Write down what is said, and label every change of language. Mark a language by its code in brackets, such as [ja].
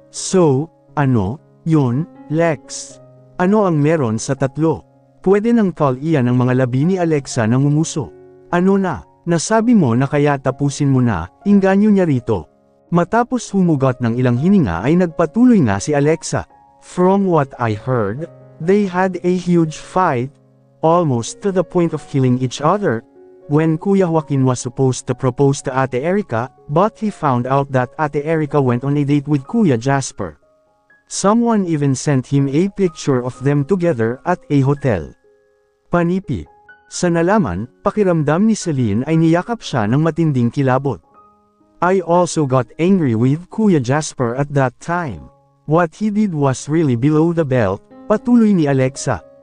[tl] So, ano, yun, Lex? Ano ang meron sa tatlo? Pwede nang call iyan ang mga labi ni Alexa na ngumuso. Ano na, nasabi mo na kaya tapusin mo na, inganyo niya rito. Matapos humugot ng ilang hininga ay nagpatuloy nga si Alexa. [en] From what I heard, they had a huge fight, almost to the point of killing each other, when Kuya Joaquin was supposed to propose to Ate Erica, but he found out that Ate Erica went on a date with Kuya Jasper. Someone even sent him a picture of them together at a hotel. [tl] Panipi. Sa nalaman, pakiramdam ni Celine ay niyakap siya ng matinding kilabot. [en] I also got angry with Kuya Jasper at that time. What he did was really below the belt, patuloy ni Alexa.